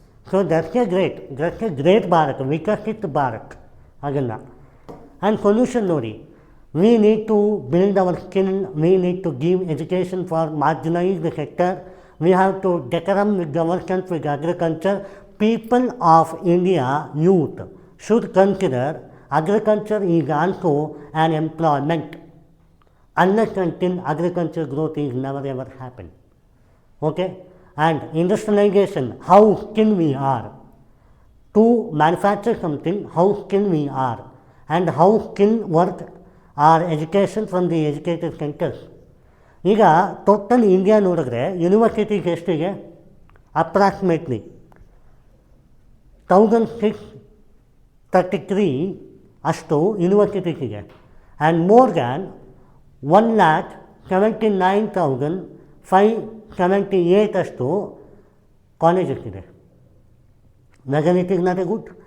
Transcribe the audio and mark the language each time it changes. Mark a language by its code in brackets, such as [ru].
[en] so that's a great Bharat, Viksit Bharat [kn] ಅದನ್ನು. [en] And solution ನೋಡಿ, we need to build our skill, we need to give education for marginalised sector, we have to decorum with governance with agriculture. People of India youth should consider agriculture is also an employment. Unless until agriculture growth is never ever happen. Okay? And industrialization, how skilled we are to manufacture something, how skilled we are, and how skilled work our education from the educated centers. [kn] ಈಗ total India ನೋಡಿದ್ರೆ universities ಎಷ್ಟಿಗೆ? Approximately 1633 ಅಷ್ಟು ಯೂನಿವರ್ಸಿಟೀಸಿಗೆ, [en] and more than [kn] 1,79,578 ಅಷ್ಟು colleges ಇದೆ. [en] Whether it is not a good.